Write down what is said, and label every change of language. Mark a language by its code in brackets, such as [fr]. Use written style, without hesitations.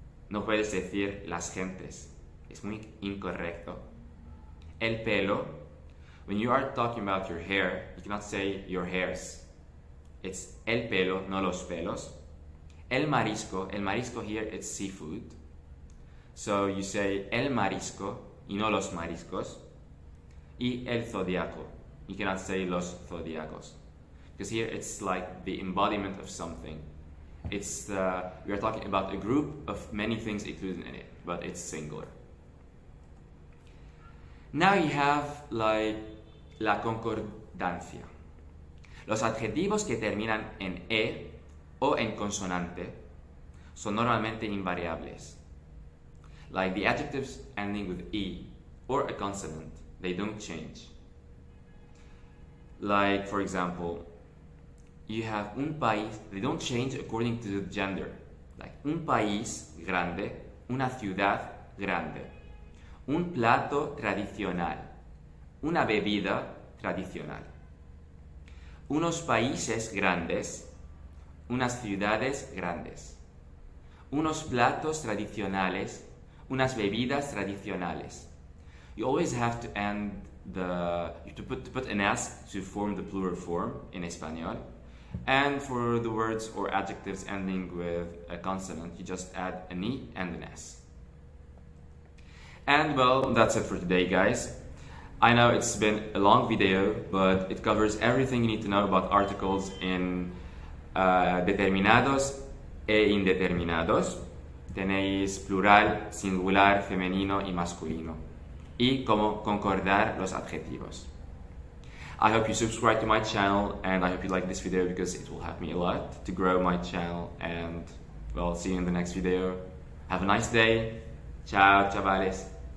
[es] No puedes decir las gentes. Es muy incorrecto. El pelo. [en] When you are talking about your hair, you cannot say your hairs. [es] It's el pelo, no los pelos. El marisco. [en] El marisco here, it's seafood. So you say [es] el marisco y no los mariscos. Y el zodiaco. [en] You cannot say los zodiacos. Because here it's like the embodiment of something. We are talking about a group of many things included in it, but it's singular. Now you have like la concordancia. [es] Los adjetivos que terminan en e o en consonante son normalmente invariables. [en] Like the adjectives ending with e or a consonant, they don't change. Like, for example, you have un país, they don't change according to the gender. [es] Like, un país grande, una ciudad grande, un plato tradicional, una bebida tradicional, unos países grandes, unas ciudades grandes, unos platos tradicionales, unas bebidas tradicionales. [en] You always have to end you have to put an S to form the plural form in Español. And for the words or adjectives ending with a consonant, you just add an E and an S. And well, that's it for today, guys. I know it's been a long video, but it covers everything you need to know about articles in [es] determinados e indeterminados. Tenéis plural, singular, femenino y masculino. Y cómo concordar los adjetivos. [en] I hope you subscribe to my channel, and I hope you like this video because it will help me a lot to grow my channel. And well, see you in the next video. Have a nice day. [es] Ciao, chavales.